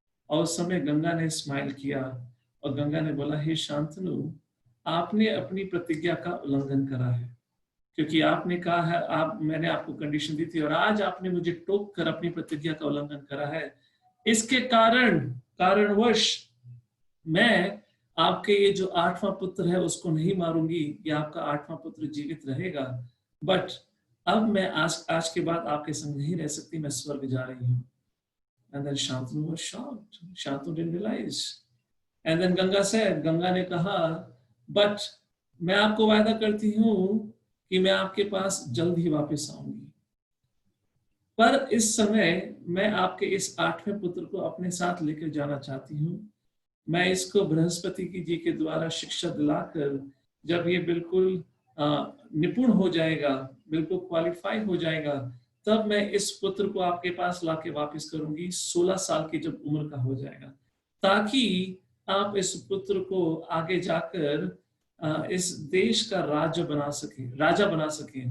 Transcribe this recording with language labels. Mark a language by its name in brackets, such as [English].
[Hindi] और उस समय गंगा ने स्माइल किया और गंगा ने बोला, हे शांतनु, आपने अपनी प्रतिज्ञा का उल्लंघन करा है, क्योंकि आपने कहा है, मैंने आपको कंडीशन दी थी और आज आपने मुझे टोक कर अपनी प्रतिज्ञा का उल्लंघन करा है। इसके कारणवश मैं आपके ये जो 8वां पुत्र है उसको नहीं मारूंगी, या आपका 8वां पुत्र जीवित रहेगा, बट अब मैं आज के बाद आपके संग नहीं रह सकती, मैं स्वर्ग जा रही हूँ। [English] And then Shantanu was shocked. Shantanu didn't realize. And then [Hindi] Ganga ने कहा, बट मैं आपको वायदा करती हूँ कि मैं आपके पास जल्द ही वापस आऊंगी, पर इस समय मैं आपके इस 8वें पुत्र को अपने साथ लेकर जाना चाहती हूँ। मैं इसको बृहस्पति जी के द्वारा शिक्षा दिलाकर, जब ये बिल्कुल निपुण हो जाएगा, बिल्कुल क्वालिफाई हो जाएगा, तब मैं इस पुत्र को आपके पास लाके वापस करूंगी, 16 साल की जब उम्र का हो जाएगा, ताकि आप इस पुत्र को आगे जाकर इस देश का राजा बना सके।